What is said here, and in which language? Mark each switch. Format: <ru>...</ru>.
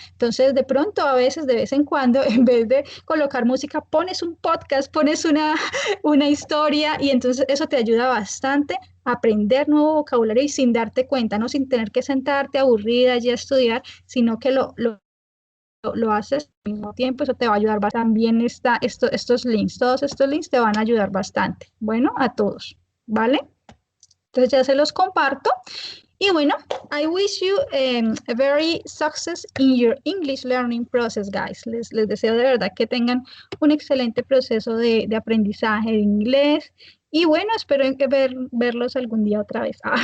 <es>Entonces, de pronto, a veces, de vez en cuando, en vez de colocar música, pones un podcast, pones una historia y entonces eso te ayuda bastante a aprender nuevo vocabulario y sin darte cuenta, ¿no? Sin tener que sentarte aburrida y a estudiar, sino que lo haces al mismo tiempo, eso te va a ayudar bastante. También estos links, todos estos links te van a ayudar bastante. Bueno, a todos, ¿vale? Entonces ya se los comparto.</es> <en>Y bueno, I wish you a very success in your English learning process, guys.</en> <es>Les deseo de verdad que tengan un excelente proceso de aprendizaje de inglés. Y bueno, espero verlos algún día otra vez.</es>